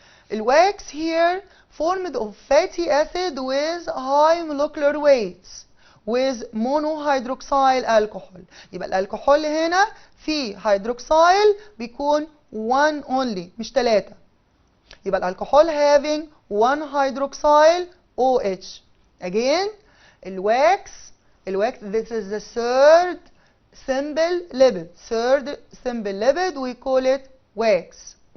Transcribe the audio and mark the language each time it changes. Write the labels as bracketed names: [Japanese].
[English] الواكس here formed of fatty acid with high molecular weights with monohydroxyl alcohol. [Arabic] يبقى الالكحول هنا في هيدروكسيل بيكون 1 only مش 3. يبقى الالكحول [English] having 1 hydroxyl OH. Again الواكس this is the third simple lipid we call it wax.